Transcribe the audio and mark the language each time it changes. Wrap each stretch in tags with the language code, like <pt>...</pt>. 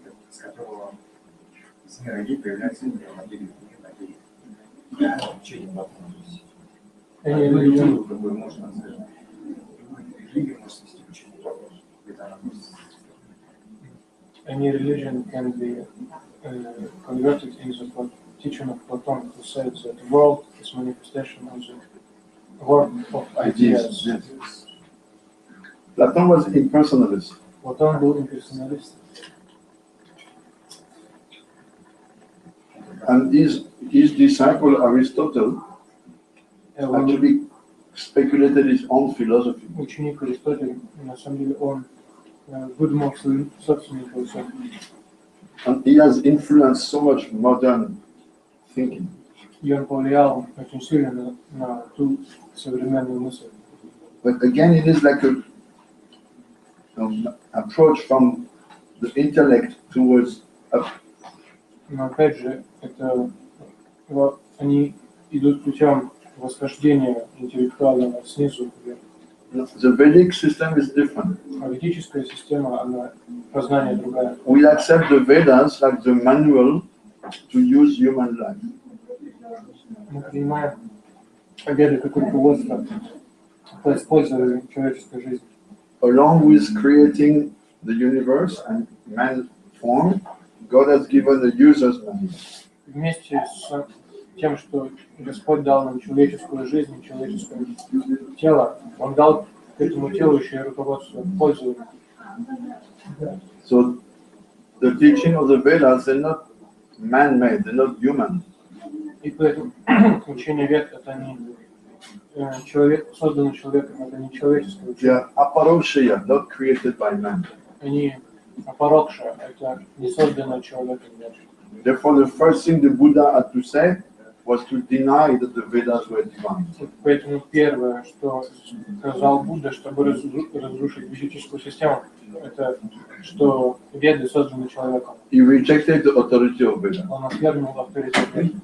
<ru>С которого из мира идей появляется мир материи, мир надеи. Учение Платона. Религию, какую можно назвать. Религию можно свести учение Платона. Это она может.</ru> <en>Any religion can be converted into the teaching of Platon, who said that the world is manifestation of the world of ideas. Yes. Platon was impersonalist.</en> <ru>Платон был имперсоналист.</ru> <en>And his disciple Aristotle actually speculated his own philosophy.</en> <ru>Ученик Аристотель, на самом деле, он выдумал свою собственную философию.</ru> <en>And he has influenced so much modern thinking.</en> <ru>И он повлиял очень сильно на ту современную мысль.</ru> <en>But again, it is like a approach from the intellect towards up.</en> <ru>Но опять же, это они идут путем восхождения интеллектуального снизу вверх.</ru> <en>The Vedic system is different.</en> <ru>А ведическая система, она познание другая.</ru> <en>We accept the Vedas like the manual to use human life.</en> <ru>Мы принимаем Веды как руководство по использованию человеческой жизни.</ru> <en>Along with creating the universe and man form, God has given the user's manual.</en> <ru>Вместе с тем, что Господь дал нам человеческую жизнь, человеческое тело, Он дал к этому телу еще и руководство пользования.</ru> <en>So the teaching of the Vedas, they're not man-made, they're not human.</en> <ru>И поэтому учение Вед это не человек, созданный человеком, это не человеческое</ru> <en>They</en> <ru>учение.</ru> <en>are aparokshaya, not created by man.</en> <ru>Они апарокша, это не созданное человеком.</ru> <en>Therefore, the first thing the Buddha had to say was to deny that the Vedas were divine.</en> <ru>Поэтому первое, что сказал Будда, чтобы разрушить ведическую систему, это что Веды созданы человеком.</ru> <en>He rejected the authority of Vedas.</en> <ru>Он отвергнул авторитет Вед.</ru>